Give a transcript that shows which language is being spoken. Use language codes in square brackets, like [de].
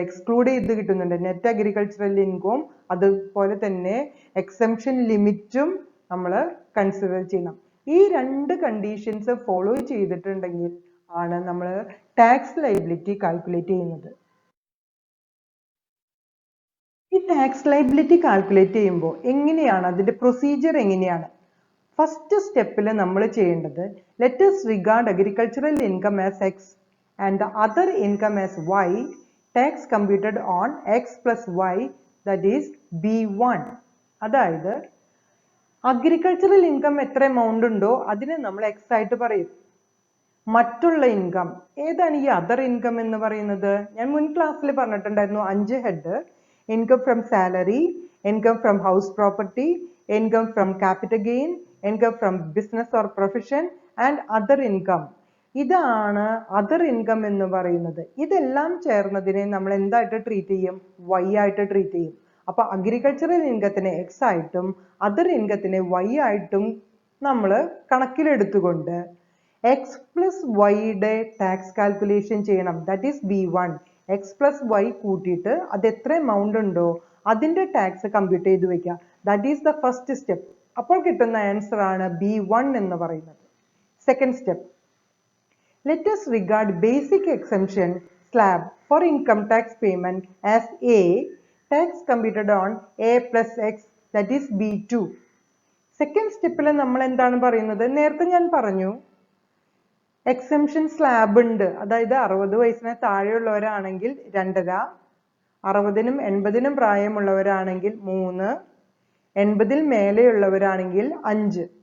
[ml] Exclude ചെയ്ത് കിട്ടുന്നുണ്ട്. Net agricultural ഇൻകവും അതുപോലെ തന്നെ എക്സംഷൻ ലിമിറ്റും നമ്മൾ കൺസിഡർ ചെയ്യണം. ഈ 2 കണ്ടീഷൻസ് ഫോളോ ചെയ്തിട്ടുണ്ടെങ്കിൽ ആണ് നമ്മൾ ടാക്സ് ലയബിലിറ്റി കാൽക്കുലേറ്റ് ചെയ്യുന്നത്. ഈ ടാക്സ് ലയബിലിറ്റി കാൽക്കുലേറ്റ് ചെയ്യുമ്പോൾ എങ്ങനെയാണ് അതിന്റെ പ്രൊസീജിയർ എങ്ങനെയാണ്? ഫസ്റ്റ് സ്റ്റെപ്പിൽ നമ്മൾ ചെയ്യേണ്ടത്, [en] Let us regard agricultural income as X and the other income as Y, tax computed on X plus Y, that is B1. [ml] അതായത് അഗ്രികൾച്ചറൽ ഇൻകം എത്ര എമൗണ്ട് ഉണ്ടോ അതിനെ നമ്മൾ X ആയിട്ട് പറയും. മറ്റുള്ള ഇൻകം ഏതാണ് ഈ അതർ ഇൻകം എന്ന് പറയുന്നത്? ഞാൻ മുൻ ക്ലാസ്സിൽ പറഞ്ഞിട്ടുണ്ടായിരുന്നു 5 head: income from salary, income from house property, income from capital gain, income from business or profession and other income. ഇതാണ് അതർ ഇൻകം എന്ന് പറയുന്നത്. ഇതെല്ലാം ചേർന്നതിനെ നമ്മൾ എന്തായിട്ട് ട്രീറ്റ് ചെയ്യും? Y ആയിട്ട് ട്രീറ്റ് ചെയ്യും. അപ്പൊ അഗ്രികൾച്ചറൽ ഇൻകത്തിനെ X ആയിട്ടും അതർ ഇൻകത്തിനെ Y ആയിട്ടും നമ്മൾ കണക്കിലെടുത്തുകൊണ്ട് X plus Y യുടെ ടാക്സ് കാൽക്കുലേഷൻ ചെയ്യണം. [en] That is B1. [ml] X plus Y കൂട്ടിയിട്ട് അത് എത്ര എമൗണ്ട് ഉണ്ടോ അതിന്റെ ടാക്സ് കമ്പ്യൂട്ട് ചെയ്ത് വെക്കുക. [en] That is the first step. [ml] അപ്പോൾ കിട്ടുന്ന ആൻസർ ആണ് B1 എന്ന് പറയുന്നത്. [en] Second step, let us regard basic exemption slab for income tax payment as A, tax computed on A plus X, that is B2. [ml] Second സ്റ്റെപ്പിൽ നമ്മൾ എന്താണ് പറയുന്നത്? നേരത്തെ ഞാൻ പറഞ്ഞു എക്സംഷൻ സ്ലാബ് ഉണ്ട്. അതായത് 60 വയസ്സിന് താഴെയുള്ളവരാണെങ്കിൽ 2.5, 60നും 80നും പ്രായമുള്ളവരാണെങ്കിൽ 3, 80ൽ മേലെയുള്ളവരാണെങ്കിൽ 5.